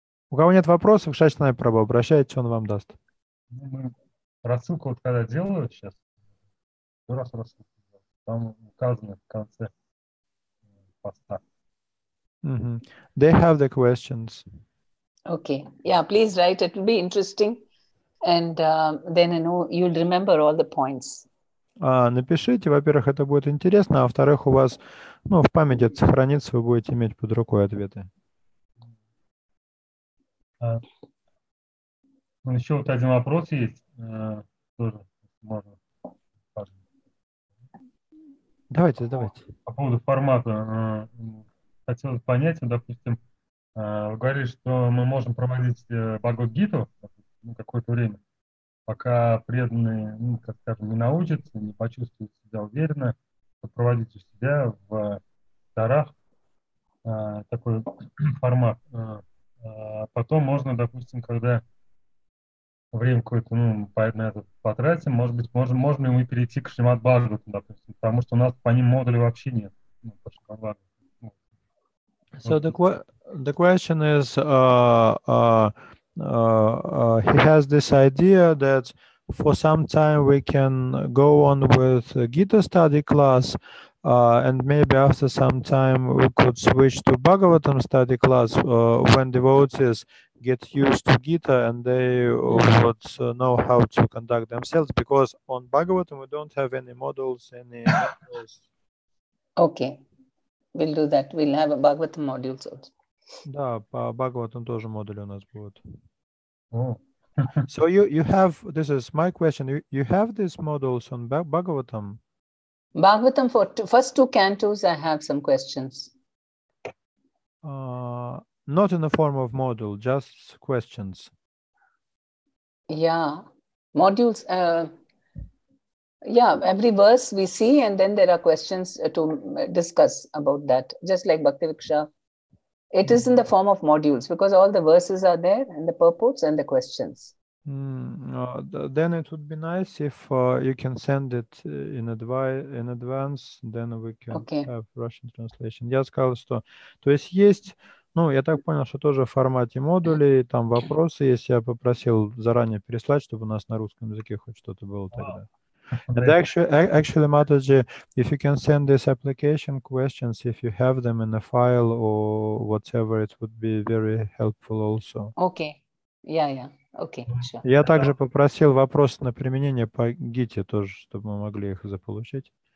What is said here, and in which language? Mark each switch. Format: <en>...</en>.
<ru>У кого нет вопросов, Шачтанай Прабhu, обращайтесь, он вам даст. Рассылку вот когда делаю сейчас, рассылку, там указано в конце поста.</ru> <en>They have the questions. Okay. Yeah, please write. It will be interesting. And then, you'll remember all the points.</en> <ru>Напишите, во-первых, это будет интересно, а во-вторых, у вас, в памяти это сохранится, вы будете иметь под рукой ответы. Еще вот один вопрос есть, тоже можно. Давайте. По поводу формата. Хотелось понять, допустим, вы говорили, что мы можем проводить Бхагавад-гиту какое-то время, пока преданные, не научатся, не почувствуют себя уверенно, проводить у себя в дарах такой формат. Потом можно, допустим, когда время какое-то, на это потратим, может быть, можно и мы перейти к Шримад Бхагавату, допустим, потому что у нас по ним модулей вообще нет.</ru> <en>So the question is, he has this idea that for some time we can go on with a Gita study class, and maybe after some time we could switch to Bhagavatam study class when devotees get used to Gita and they would know how to conduct themselves, because on Bhagavatam we don't have any models, any mentors. Okay, we'll do that. We'll have a Bhagavatam modules also.</en> <ru>Да, по Bhagavatam тоже модули у нас будут.</ru> <en>So you have, this is my question, you have these models on Bhagavatam? Bhagavatam, for first two cantos, I have some questions. Not in the form of module, just questions. Yeah, modules, every verse we see, and then there are questions to discuss about that, just like Bhakti Viksha. It is in the form of modules, because all the verses are there, and the purports and the questions. Then it would be nice if you can send it in advance, then we can have Russian translation.</en> <ru>Я сказал, что, то есть, я так понял, что тоже в формате модулей, там вопросы есть, я попросил заранее переслать, чтобы у нас на русском языке хоть что-то было тогда.</ru> <en>And actually, Mataji, if you can send these application questions, if you have them in a file or whatever, it would be very helpful also. Okay. Yeah. Okay, sure.</en> <ru>Я также попросил вопросы на применение по гите тоже, чтобы мы могли их заполучить.</ru>